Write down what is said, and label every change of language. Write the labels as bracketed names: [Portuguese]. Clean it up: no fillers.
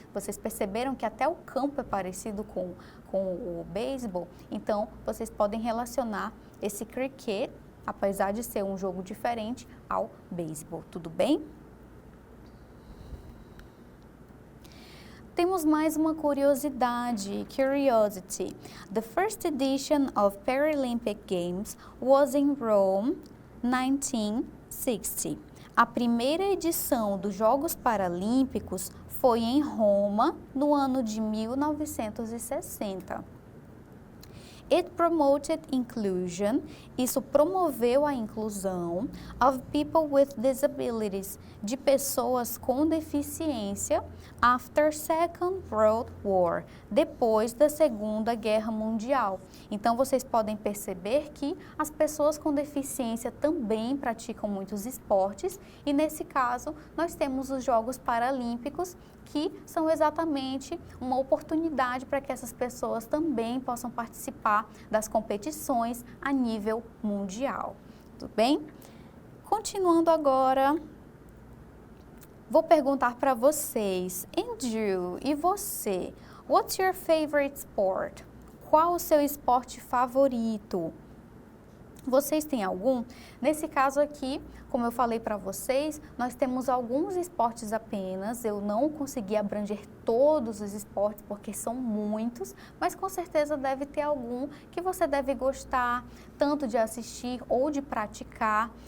[Portuguese] Vocês perceberam que até o campo é parecido com o beisebol? Então, vocês podem relacionar esse cricket, apesar de ser um jogo diferente, ao beisebol, tudo bem? Temos mais uma curiosidade, [English] curiosity. The first edition of Paralympic Games was in Rome, 1960. [Portuguese] A primeira edição dos Jogos Paralímpicos foi em Roma, no ano de 1960. [English] It promoted inclusion, [Portuguese] isso promoveu a inclusão, [English] of people with disabilities, [Portuguese] de pessoas com deficiência, [English] after Second World War, [Portuguese] depois da Segunda Guerra Mundial. Então, vocês podem perceber que as pessoas com deficiência também praticam muitos esportes e, nesse caso, nós temos os Jogos Paralímpicos, que são exatamente uma oportunidade para que essas pessoas também possam participar das competições a nível mundial. Tudo bem? Continuando agora, vou perguntar para vocês, Andrew, e você? [English] What's your favorite sport? [Portuguese] Qual o seu esporte favorito? Vocês têm algum? Nesse caso aqui, como eu falei para vocês, nós temos alguns esportes apenas. Eu não consegui abranger todos os esportes porque são muitos, mas com certeza deve ter algum que você deve gostar tanto de assistir ou de praticar.